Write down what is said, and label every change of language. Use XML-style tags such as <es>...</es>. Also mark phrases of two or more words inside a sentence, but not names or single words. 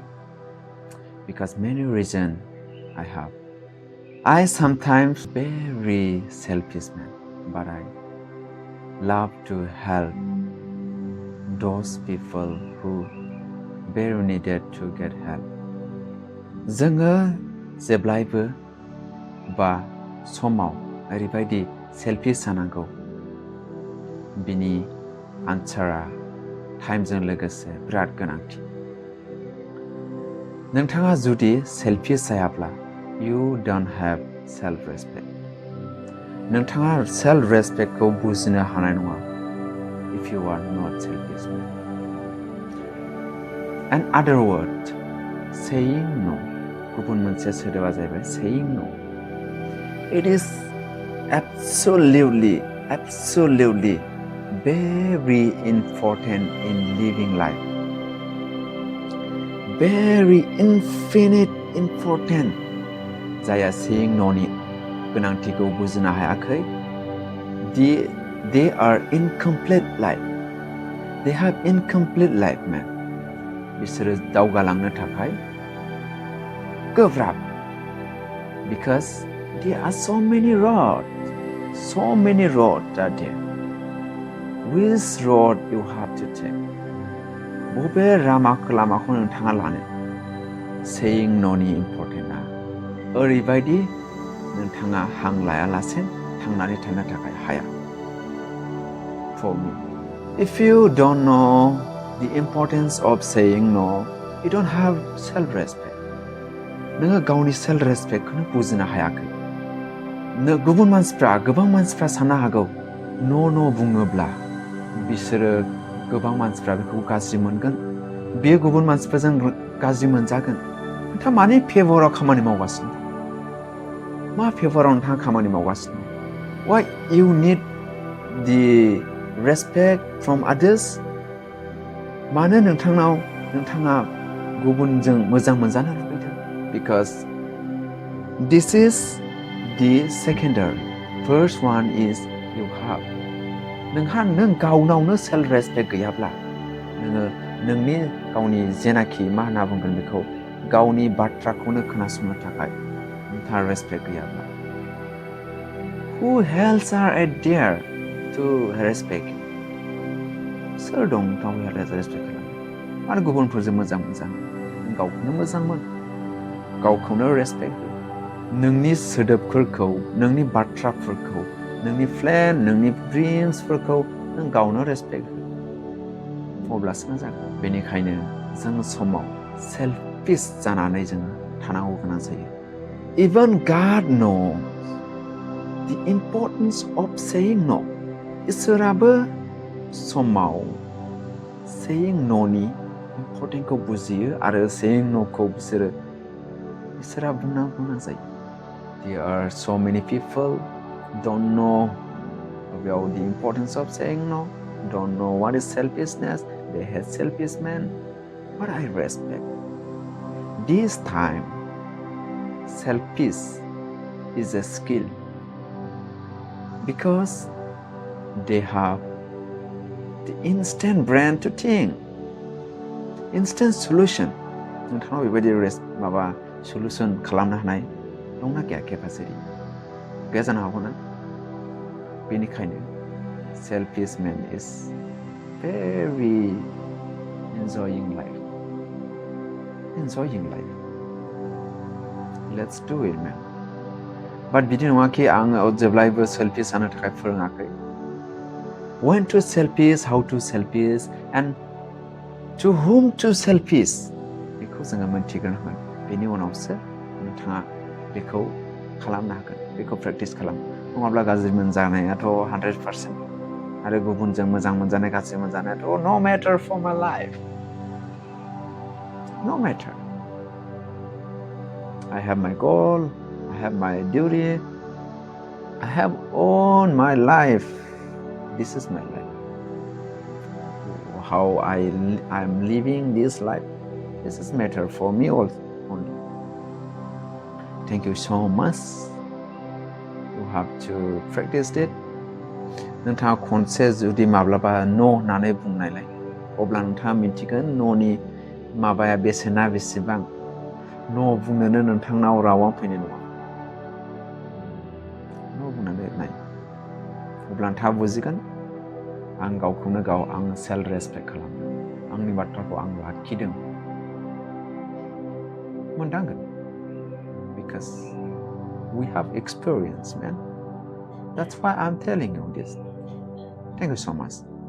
<en>Because many reasons I have. I sometimes very selfish man, but I love to help those people who very needed to get help.</en> <brx>जोङो जेब्लायबो बा समाव ओरैबायदि सेल्फिश जानांगौ बिनि आन्सारा टाइमजों लोगोसे बिराद गोनांथि नोंथाङा जुदि सेल्फिश जायाब्ला</brx> <en>you don't have self respect</en> <brx>नोंथाङा सेल्फ रेसपेक्टखौ बुजिनो हानाय नङा</brx> <en>if you are not selfish and other word saying no</en> <brx>गुबुन मोनसे सोदोबा जाहैबाय</brx> <en>saying no it is absolutely very important in living life very infinite important जायहा saying no</en> <brx>नि गोनांथिखौ बुजिनो हायाखै</brx> <en>they are incomplete life they have incomplete life man</en> <brx>बिसोरो दावगालांनो थाखाय गोब्राब</brx> <en>because there are so many roads are there which road you have to take</en> <brx>बबे लामाखौ नोंथाङा लानो</brx> <en>saying no</en> <brx>नि इम्पर्टेन्टआ ओरैबायदि नोंथाङा हां लायालासे थांनानै थानो थाखाय हाया</brx> <en>for me if you don't know the importance of saying no you don't have self respect</en> <brx>नोङो गावनि</brx> <en>self respectखौनो</en> <brx>बुजिनो हायाखै गोबां मानसिफ्रा साननो हागौ न' बुङोब्ला बिसोरो गोबां मानसिफ्रा बेखौ गाज्रि मोनगोन बेयो गुबुन मानसिफोरजों गाज्रि मोनजागोन नोंथाङा मानि फेभराव खामानि मावगासिनो मा फेभराव नोंथाङा खामानि मावगासिनो</brx> <en>why you need the respect from others</en> <brx>मानो नोंथाङा गुबुनजों मोजां मोनजानो लुबैदों</brx> <en>because this is the secondary first one is you have</en> <brx>नों गावनावनो</brx> <en>self respect</en> <brx>गैयाब्ला नोंनि गावनि जेनाखि मा होनना बुंगोन बेखौ गावनि बाथ्राखौनो खोनासंनो थाखाय नोंथाङा रेसपेक्ट गैयाब्ला</brx> <en>who else are there to respect you</en> <brx>सोर दं नोंथाङा रेसपेक्ट खालामनो आरो गुबुनफोरजों मोजां मोनजानो नों गावखौनो मोजां मोन गावखौनो रेसपेक्ट हो नोंनि सोदोबफोरखौ नोंनि बाथ्राफोरखौ नोंनि प्लेन नोंनि ड्रिम्सफोरखौ नों गावनो रेसपेक्ट हो अब्लासो जागोन बेनिखायनो जों समाव सेल्फिश जानानै जोङो थानांगौ गोनां जायो</brx> <en>even God knows the importance of saying no</en> <brx>इसोराबो समाव</brx> <en>saying no</en> <brx>नि इम्पर्टेन्टखौ बुजियो आरो</brx> <en>saying no</en> <brx>खौ बिसोरा बुंनो गोनां जायो</brx> <en>there are so many people don't know about the importance of saying no don't know what is selfishness they hate selfish men but I respect this time selfish is a skill because they have the instant brain to think instant solution</en> <brx>नोंथांनाव बेबायदि</brx> <en>solution</en> <brx>खालामनो हानाय दंना गैया केपासिटी गैया जानो हागौ ना बेनिखायनो</brx> <en>selfish man is very enjoying life let's do it man but</en> <brx>बिदि नङा कि आङो जेब्लायबो selfish जानो थाखाय फोरोङाखै</brx> <en>when to selfish how to selfish</en> <brx>and to whom to selfish बेखौ जोङो मोनथिग्रोनांगोन बेनि उनावसो नोंथाङा बेखौ खालामनो हागोन बेखौ प्रेक्टिस खालाम नङाब्ला गाज्रि मोनजानायाथ' 100% आरो गुबुनजों मोजां मोनजानाय गाज्रि मोनजानायाथ'</brx> <en>no matter for my life no matter I have my goal I have my duty I have owned my life this is my life how I'm living this life This is matter for me also only. Thank you so much. You have to practice it.</en> <brx>नोंथाङा खनसे जुदि माब्लाबा न' होननानै बुंनायलाय अब्ला नोंथाङा मिन्थिगोन न'नि माबाया बेसेना बेसेबां न' बुंनोनो नोंथांनाव रावा फैनाय नङा न' बुंनानै नाय अब्ला नोंथाङा बुजिगोन आं गावखौनो गाव आं</brx> <en>self respect</en> <brx>खालामदों आंनि बाथ्राखौ आं लाखिदों मोनदांगोन</brx> <en>because we have experience, man. That's why I'm telling you this. Thank you so much.</en>